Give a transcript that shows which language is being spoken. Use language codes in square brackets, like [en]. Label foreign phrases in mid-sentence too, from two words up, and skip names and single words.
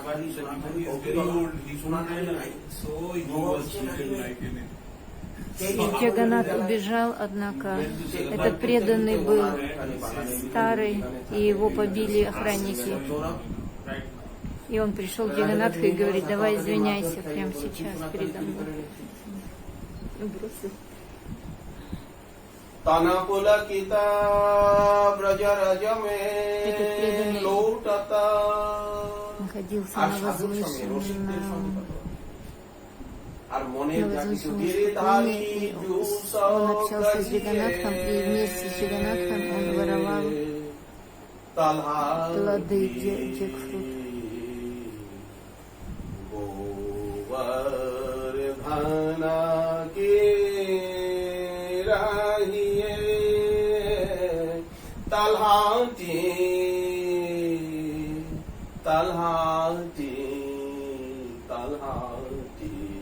[ru] Джаганнат убежал, однако этот преданный был старый, и его побили охранники. И он пришел к Джаганнатху и говорит: давай извиняйся прямо сейчас передо мной. [hi] तनपुलकिता ब्रजरज में लौटता। [ru] Находился [bn] আর [ru] на [bn] সাধুর সঙ্গে রসিকদের সঙ্গে [ru] возвышенном, [bn] কথা বলে। আর মনের যা কিছু [ru] возвышенной [bn] গিরিধারী [ru] ступени. Он общался с Джаганнатхом, и вместе с Джаганатхом он воровал плоды джекфрут. [hi] गोवर्धना के राहिए तलहाटी तलहाटी तलहाटी